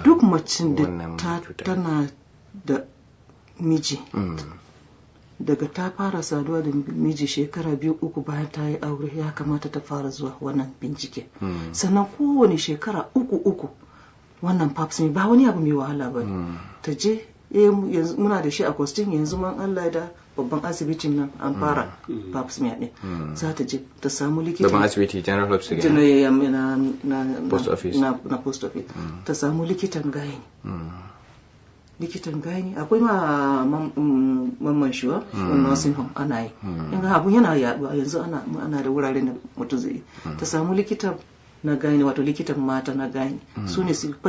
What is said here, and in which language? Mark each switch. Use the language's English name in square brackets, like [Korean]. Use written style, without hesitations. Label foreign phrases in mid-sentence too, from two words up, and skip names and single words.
[Hausa] duk macin da tana da miji daga ta fara saduwa da miji shekara 2-3 bayan ta yi aure ya kamata ta fara zuwa wannan bincike sannan kowane shekara 3 wannan [English] pap smear [Hausa] ba wani abu mai wahala ba ta je yanzu muna da shi a Kwastin yanzu man Allah da babban asibitin nan an fara [English] pap smear [Hausa] din za ta je ta samu likita babban asibiti [English] general hospital [Hausa] na [English] post office [Hausa] ta samu likitan gani akwai ma mamman shiwa [English] nursing home [Hausa] ana yi yanga abun yana yaduwa yanzu ana da wuraren da mutum zai ta samu likitan na gani wato likitan mata na gani su ne